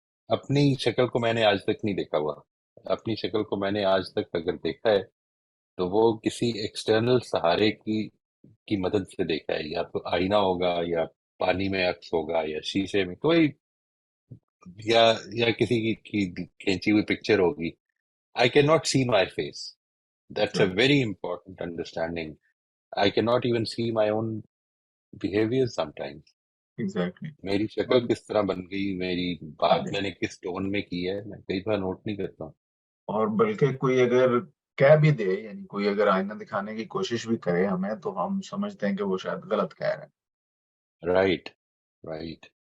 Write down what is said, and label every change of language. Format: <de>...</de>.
<ur>اپنی شکل کو میں نے آج تک نہیں دیکھا ہوا، اپنی شکل کو میں نے آج تک اگر دیکھا ہے تو وہ کسی ایکسٹرنل سہارے کی مدد سے دیکھا ہے، یا تو آئینہ ہوگا یا پانی میں عکس ہوگا یا شیشے میں کوئی، یا کسی کی کھینچی ہوئی پکچر ہوگی.</ur> <en>I cannot see my face. That's a right. very important understanding. I cannot even see my own behavior sometimes. Exactly.</en> <ur>میری اور شکل کس طرح بن گئی، میری بات میں نے کس ٹون میں کی ہے، میں کئی بار نوٹ نہیں کرتا ہوں. اور بلکہ کوئی اگر کہہ بھی دے، یعنی کوئی اگر آئینہ دکھانے کی کوشش بھی کرے ہمیں، تو ہم سمجھتے ہیں کہ وہ شاید غلط کہہ رہے ہیں.</ur> <en>Right, right.</en>